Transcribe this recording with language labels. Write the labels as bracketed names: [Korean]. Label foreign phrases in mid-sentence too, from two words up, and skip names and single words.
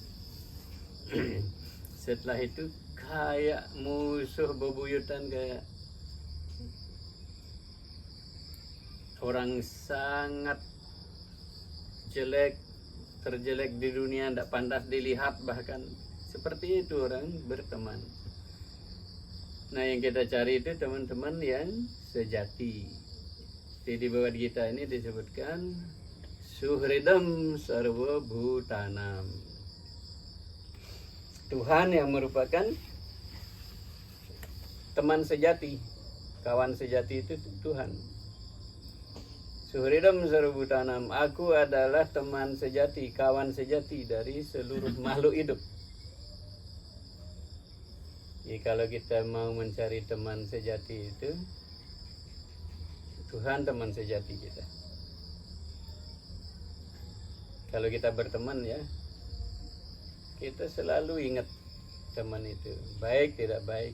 [Indonesian] Setelah itu kayak musuh bebuyutan, kayak orang sangat jelek, terjelek di dunia, tidak pantas dilihat bahkan. Seperti itu orang berteman. Nah, yang kita cari itu teman-teman yang sejati. Di bawah kita ini disebutkan [Sanskrit] suhridam sarwa bhutanam. [Indonesian] Tuhan yang merupakan teman sejati, kawan sejati itu Tuhan. [Sanskrit] Suhridam sarwa bhutanam, [Indonesian] aku adalah teman sejati, kawan sejati dari seluruh makhluk hidup. Jadi kalau kita mau mencari teman sejati itu, Tuhan teman sejati kita. Kalau kita berteman ya, kita selalu ingat teman itu, baik tidak baik.